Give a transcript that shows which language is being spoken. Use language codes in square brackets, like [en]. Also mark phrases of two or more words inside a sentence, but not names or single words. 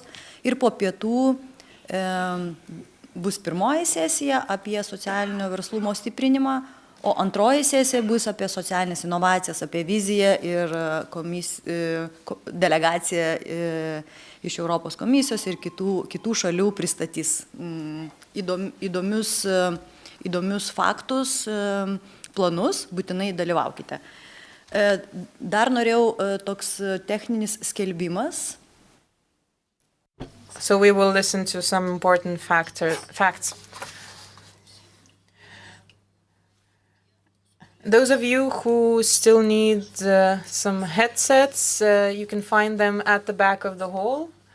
[lt] Ir po pietų bus pirmoji sesija apie socialinio verslumo stiprinimą, o antroji sesija bus apie socialinės inovacijas, apie viziją, ir delegacija iš Europos komisijos ir kitų šalių pristatys įdomius faktus, planus, būtinai dalyvaukite. Dar norėjau toks techninis skelbimas. [en] So we will listen to some important facts. Those of you who still need some headsets, you can find them at the back of the hall.